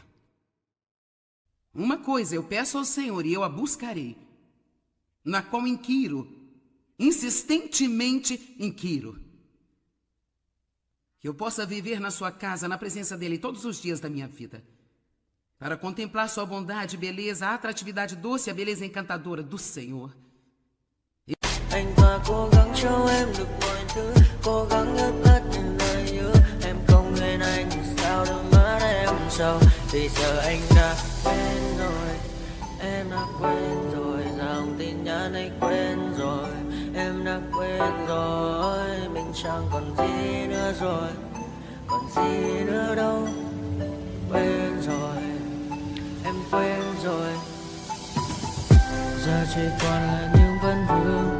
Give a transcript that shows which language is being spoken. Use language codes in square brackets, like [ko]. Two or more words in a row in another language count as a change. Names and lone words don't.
[pt] Uma coisa eu peço ao Senhor e eu a buscarei, na qual inquiro, insistentemente inquiro. Que eu possa viver na sua casa, na presença dEle todos os dias da minha vida, para contemplar sua bondade, beleza, a atratividade doce, a beleza encantadora do Senhor. [vi] Anh và cố gắng cho em được mọi thứ, cố gắng ướt át những lời nhớ. Em không quên anh sao đôi mắt em sầu, vì giờ anh đã quên rồi, em đã quên rồi, dòng tin nhắn anh quên rồi, em đã quên rồi, mình chẳng còn gì nữa rồi, còn gì nữa đâu, quên rồi, em quên rồi, giờ chỉ còn là những vấn vương.